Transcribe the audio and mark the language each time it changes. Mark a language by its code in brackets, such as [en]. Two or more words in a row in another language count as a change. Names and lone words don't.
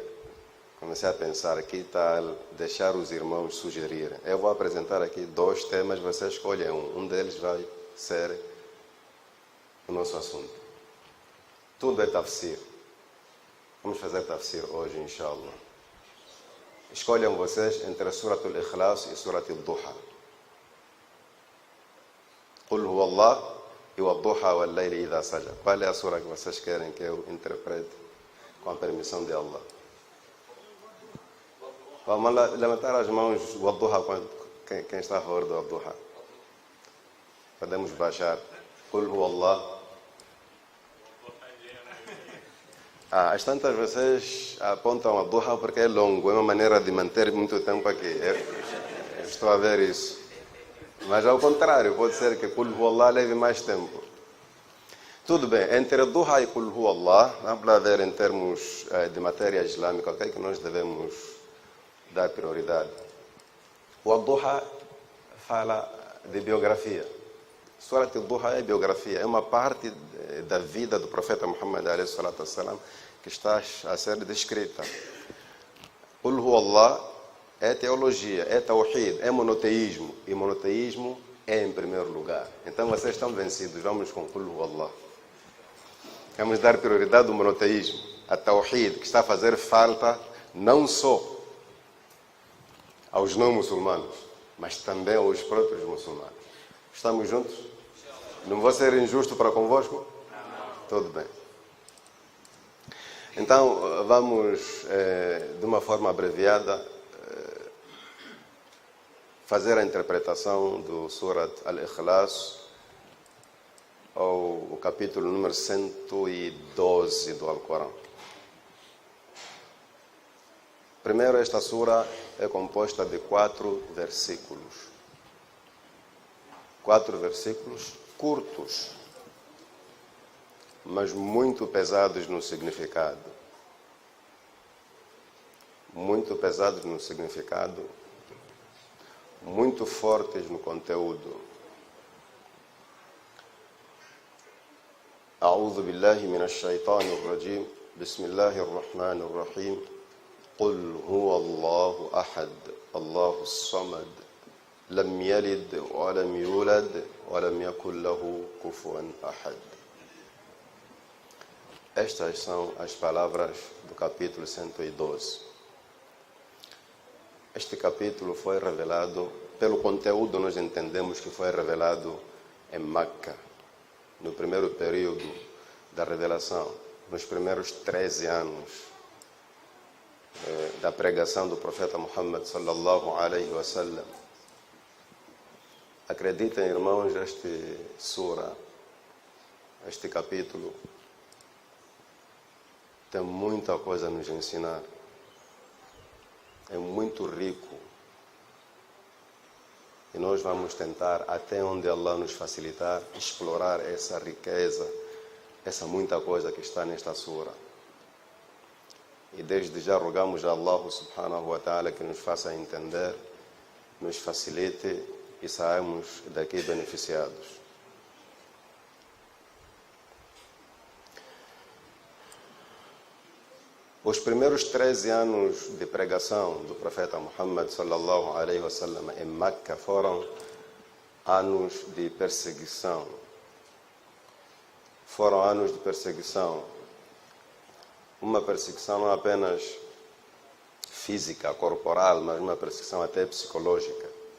[pt] Comecei a pensar que tal deixar os irmãos sugerirem. Eu vou apresentar aqui 2 temas, vocês escolhem um. Um deles vai ser o nosso assunto. Tudo é tafsir. Vamos fazer tafsir hoje, inshallah. Escolham vocês entre Surat al-Ikhlas e Surat al-Duha. Qul huwa Allah e o Duha [ar] والليل إذا سجى. [pt] Qual é a sura que vocês querem que eu interprete com a permissão de Allah? Vamos levantar as mãos o Duha, quem está a favor do Duha. Podemos baixar. Qul huwa Allah. Às tantas vocês apontam a Duha porque é longo, é uma maneira de manter muito tempo aqui. Eu estou a ver isso. Mas ao contrário, pode ser que Qul huwa Allah leve mais tempo. Tudo bem, entre Duha e Qul huwa Allah, vamos lá ver em termos de matéria islâmica, o que é que nós devemos dar prioridade. O Duha fala de biografia. Surat al-Duha é biografia, é uma parte da vida do profeta Muhammad [ar] عليه الصلاة والسلام [pt] que está a ser descrita. Qul huwa Allah é teologia, é tawhid, é monoteísmo. E monoteísmo é em primeiro lugar. Então vocês estão vencidos, vamos com Qul huwa Allah. Vamos dar prioridade ao monoteísmo, a tawhid, que está a fazer falta não só aos não muçulmanos, mas também aos próprios muçulmanos. Estamos juntos? Não vou ser injusto para convosco? Tudo bem. Então, vamos, de uma forma abreviada, fazer a interpretação do Surat al-Ikhlas, ou o capítulo número 112 do Alcorão. Primeiro, esta sura é composta de 4 versículos. 4 versículos curtos, mas muito pesados no significado. Muito pesados no significado, muito fortes no conteúdo. [ar] أعوذ بالله من الشيطان الرجيم بسم الله الرحمن الرحيم قل هو الله أحد الله الصمد لم يلد ولم يولد ولم يكن له كفوا أحد. [pt] Estas são as palavras do capítulo 112. Este capítulo foi revelado, pelo conteúdo nós entendemos que foi revelado em Meca, no primeiro período da revelação, nos primeiros 13 anos da pregação do profeta Muhammad [ar] صلى الله عليه وسلم. [pt] Acreditem, irmãos, este capítulo tem muita coisa a nos ensinar. É muito rico. E nós vamos tentar, até onde Allah nos facilitar, explorar essa riqueza, essa muita coisa que está nesta sura. E desde já rogamos a Allah [ar] سبحانه وتعالى [pt] que nos faça entender, nos facilite e saímos daqui beneficiados. Os primeiros 13 anos de pregação do profeta Muhammad [ar] صلى الله عليه وسلم [pt] em Meca foram anos de perseguição. Foram anos de perseguição. Uma perseguição não apenas física, corporal, mas uma perseguição até psicológica.